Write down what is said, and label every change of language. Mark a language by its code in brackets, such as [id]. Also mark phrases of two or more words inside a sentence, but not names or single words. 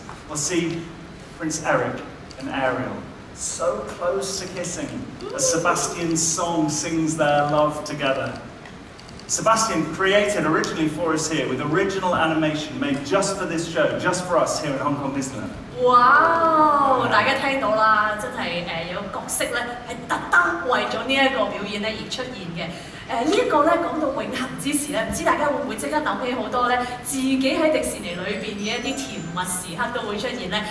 [en] We'll see Prince Eric and Ariel so close to kissing as Sebastian's song sings their love together. Sebastian created originally for us here with original animation made just for this show, just for us here at Hong Kong Disneyland. [yue] 哇！大家聽到啦，真係有角色咧係特登為咗呢一個表演咧而出現嘅。呢一個咧講到永恆之時咧，唔知大家會唔會即刻諗起好多咧自己喺迪士尼裏邊嘅一啲甜蜜時刻都會出現咧？